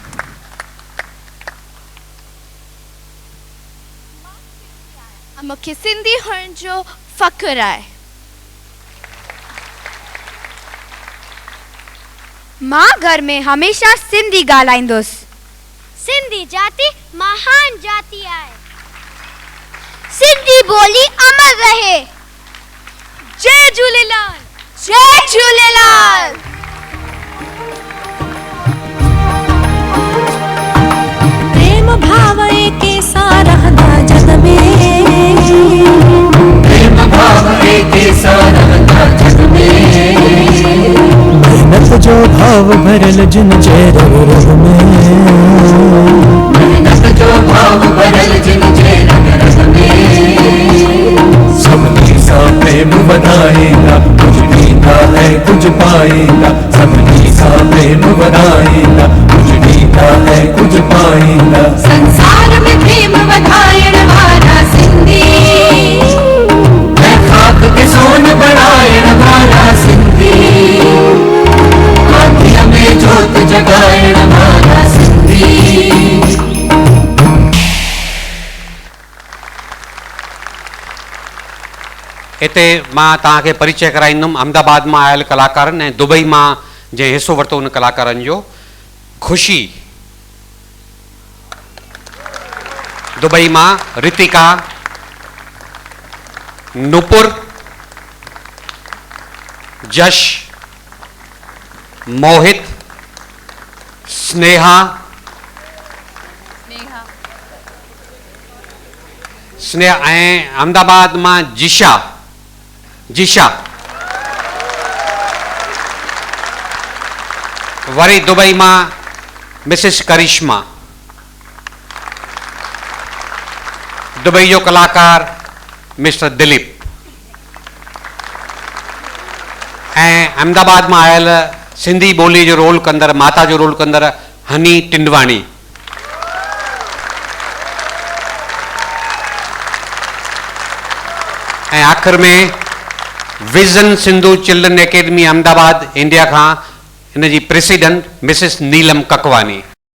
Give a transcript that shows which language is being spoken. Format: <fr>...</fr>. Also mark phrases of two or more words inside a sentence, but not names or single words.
<sd>मूंखे सिंधी हुअण जो फ़ख्रु आहे। मां घर में हमेशा सिंधी ॻाल्हाईंदुसि। सिंधी जाति महान जाति आहे। सिंधी ॿोली अमर रहे। जय झूलेलाल। जय झूलेलाल। प्रेम भाव के सारा जग में, प्रेम भाव के सारा जग में, मेहनत जो भाव भरल जिन जे रग रग में, मेहनत जो भाव भरल जिन जे रग रग में, सबनी सा प्रेम वधाएगा, कुछ नीता है कुछ पाएगा, सबनी सा प्रेम वधाएगा, कुछ नीता है कुछ पाएगा। संसार में प्रेम वधायण वाला सिंधी, मैं खाक के सोन बढ़ायण वाला सिंधी, आँखियों में जोत जगायण वाला सिंधी। हिते मां तव्हांखे परिचय कराईंदुमि अहमदाबाद मां आयल कलाकारनि ऐं दुबई मां जंहिं हिसो वरितो उन कलाकारनि जो। ख़ुशी दुबई मां, रितिका, नुपुर, जश, मोहित, स्नेहा, ऐं अहमदाबाद मां जिशा। वरी दुबई मां मिसिस करिश्मा। दुबई जो कलाकार मिस्टर दिलीप। अहमदाबाद में आयल सिंधी ॿोली जो रोल कंदड़, माता जो रोल कंदड़ हनी टिंडवाणी। ऐं आख़िर में विज़न सिंधु चिल्ड्रन एकेडमी अहमदाबाद इंडिया खां इन जी प्रेसिडेंट मिसिस नीलम ककवानी।</sd>